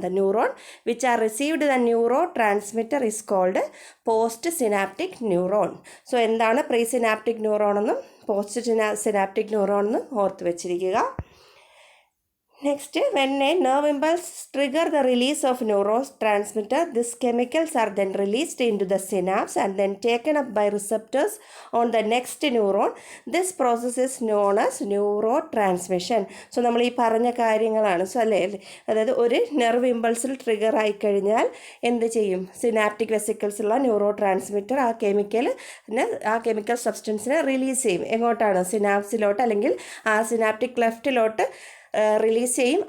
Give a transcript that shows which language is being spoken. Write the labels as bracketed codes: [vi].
[en] The neuron which are received the neurotransmitter is called post synaptic neuron. [ml] So എന്താണ് pre synaptic neuron എന്നും post synaptic neuron എന്നും ഓർത്ത് വെച്ചിരിക്കുക. [en] Next, when a nerve impulse trigger the release of neurotransmitter, these chemicals are then released into the synapse and then taken up by receptors on the next neuron. This process is known as neurotransmission. [ml] So നമ്മൾ ഈ പറഞ്ഞ കാര്യങ്ങളാണ്. So അല്ലേ, അതായത് ഒരു nerve ഇമ്പൾസിൽ trigger ആയിക്കഴിഞ്ഞാൽ എന്ത് ചെയ്യും, സിനാപ്റ്റിക് വെസിക്കിൾസുള്ള ന്യൂറോ ട്രാൻസ്മിറ്റർ ആ കെമിക്കൽ സബ്സ്റ്റൻസിനെ റിലീസ് ചെയ്യും. എങ്ങോട്ടാണ്, സിനാപ്സിലോട്ട് അല്ലെങ്കിൽ ആ സിനാപ്റ്റിക് ക്ലെഫ്റ്റിലോട്ട് റിലീസ് ചെയ്യും.